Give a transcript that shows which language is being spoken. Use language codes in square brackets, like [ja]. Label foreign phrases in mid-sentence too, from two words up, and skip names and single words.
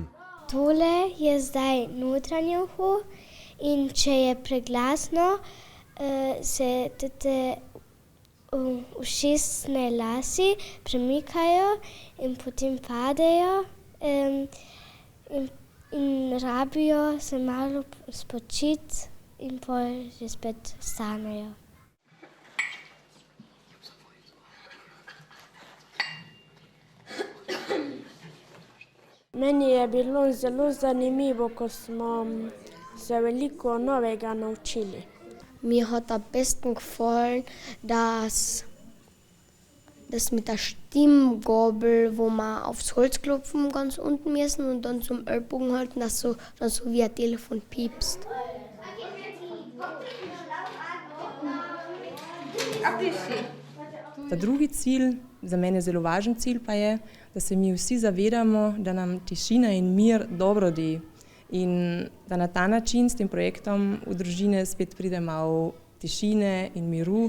[sl] Tole je zdaj notranje uho in če je preglasno, se te ušesne lasi premikajo in potem padejo in rabijo se malo spočiti in potem že spet vstanejo. Meni je bilo zelo zanimivo, ko smo se veliko novega naučili. [de] Mir hat am besten gefallen, dass mit der Stimmgabel, wo wir aufs Holz klopfen ganz unten müssen und dann zum Ellbogen halten, dass so wie ein Telefon piepst. [sl] Ta drugi cilj, za mene zelo važen cilj pa je, da se mi vsi zavedamo, da nam tišina in mir dobro de in da na ta način s tem projektom v družine spet pride malo tišine in miru.